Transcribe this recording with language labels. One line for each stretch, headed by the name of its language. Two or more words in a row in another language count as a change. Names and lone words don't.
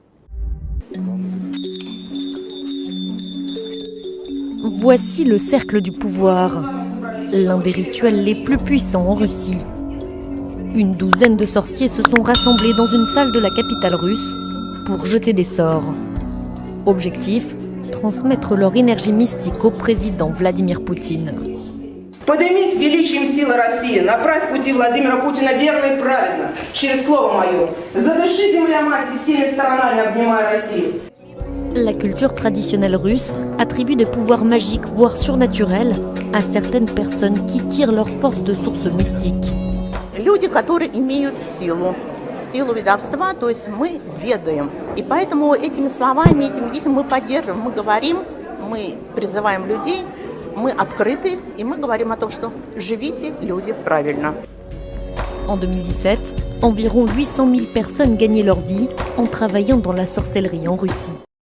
French: Voici le cercle du pouvoir, l'un des rituels les plus puissants en Russie. Une douzaine de sorciers se sont rassemblés dans une salle de la capitale russe pour jeter des sorts. Objectif, transmettre leur énergie mystique au président Vladimir Poutine.
Russian: Поднимись с величием силы России, направь пути Владимира Путина верно и правильно, через слово мое. Задыши, земля мать, и всеми сторонами обнимая Россию.
French: La culture traditionnelle russe attribue des pouvoirs magiques, voire surnaturels, à certaines personnes qui tirent leur force de sources mystiques.
Russian: Люди, которые имеют силу ведовства, то есть мы ведаем. И поэтому этими словами, этими действиями мы поддерживаем, мы говорим, мы призываем людей, мы открыты, и мы говорим о том, что живите, люди, правильно.
French: En 2017, environ 800 000 personnes gagnaient leur vie en travaillant dans la sorcellerie en Russie.